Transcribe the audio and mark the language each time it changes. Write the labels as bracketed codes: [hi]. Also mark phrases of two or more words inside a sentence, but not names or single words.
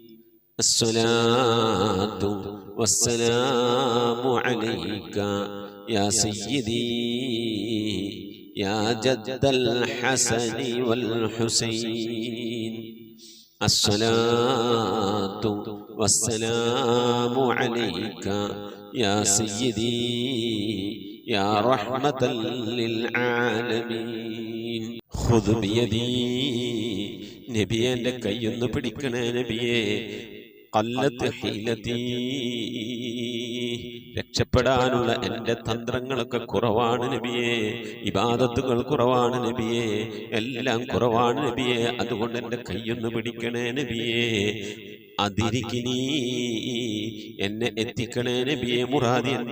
[ar] الصلاة والسلام عليك يا سيدي يا جد الحسن والحسين الصلاة والسلام عليك يا سيدي يا رحمة للعالمين خذ بيدي [ml] നബിയെ എൻ്റെ കൈയൊന്ന് പിടിക്കണേ നബിയെ [ar] خلت حيلتي [ml] രക്ഷപ്പെടാനുള്ള എൻ്റെ തന്ത്രങ്ങളൊക്കെ കുറവാണ് നബിയെ ഇബാദത്തുകൾ കുറവാണ് നബിയെ എല്ലാം കുറവാണ് നബിയെ അതുകൊണ്ട് എൻ്റെ കൈയൊന്ന് പിടിക്കണേ നബിയെ അതിരിക്കിനി എന്നെ എത്തിക്കണേ നബിയെ മുറാദി എൻ്റെ